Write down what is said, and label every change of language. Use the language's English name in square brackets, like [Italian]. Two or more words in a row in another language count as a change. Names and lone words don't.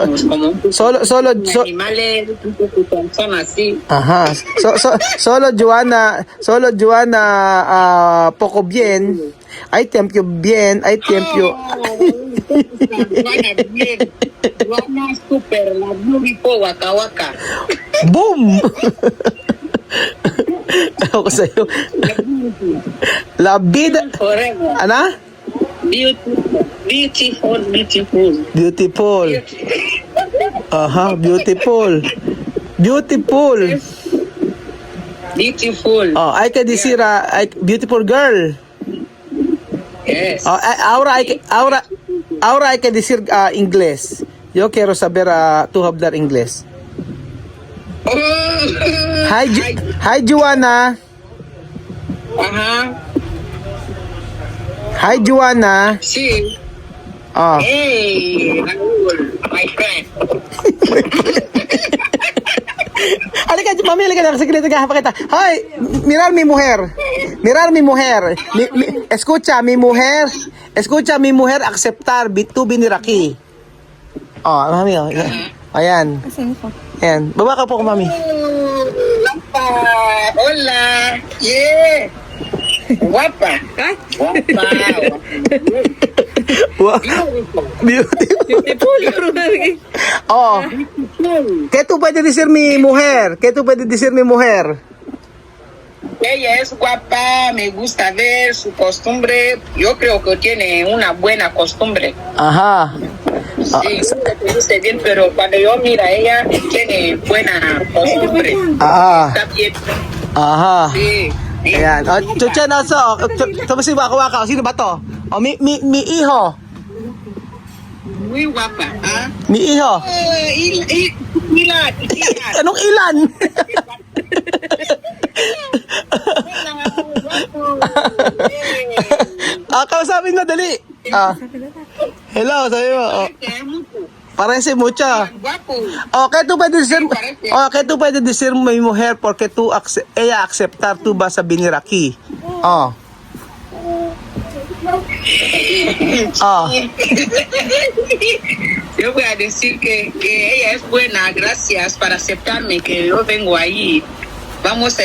[Spanish] Animales, personas así. ajá. Solo Joana, poco bien. Hay tiempo bien, hay tiempo. Juana bien. Juana super, la beautiful, waka waka. Boom. [Filipino] Ako sa'yo. [Spanish] La vida. [English] Forever. Ana? Beautiful, beautiful. Beautiful. Aha, beautiful. Beautiful. Beautiful. [Spanish] Oh, hay que decir, [English] beautiful girl. Yes. [Spanish] Oh, ahora hay que decir inglés. Yo quiero saber to hablar inglés. Oh. [English] Hi, Joanna. Ajá. Hi, Joanna. [Spanish] Sí. Oh. [English] Hey, Raúl, my friend. [Filipino] Halika, mami, halika na. Sige, pakita. [Spanish] Hi, mirar mi mujer. Mirar mi mujer. Escucha, mi mujer. Escucha, mi mujer aceptar tu biniraki. [Filipino] Oh, mami, oh. Ayan. Ayan. Baba ka po, mami. [Spanish] Hola. Yeah. Guapa. ¿Ah? Guapa. [English] Wow. Beautiful. Beautiful. Oh. [Spanish] ¿Qué tú puedes decir mi mujer? ¿Qué tú puedes decir mi mujer? Ella es guapa, me gusta ver su costumbre. Yo creo que tiene una buena costumbre. Ajá. Sí, se luce bien, pero cuando yo mira, ella tiene buena costumbre. Ah. Está bien. Aha. Sí. Sí. [Filipino] Ayan. Chuchen also. Tapos si waka-waka. Sino ba to? [Spanish] Oh, mi iho. Muy guapa. ¿Ah? Mi iho. [Filipino] Ilan. Anong ilan? Kausapin na, dali. Hello, sabi mo. [Spanish] Oh. Parece mucho. Guapo. Okay, tú puedes decir, okay, tú puedes decir mi mujer porque ella aceptar tú vas a venir aquí. Oh. Oh. Yo voy a decir que ella es buena, gracias por aceptarme, que yo vengo ahí.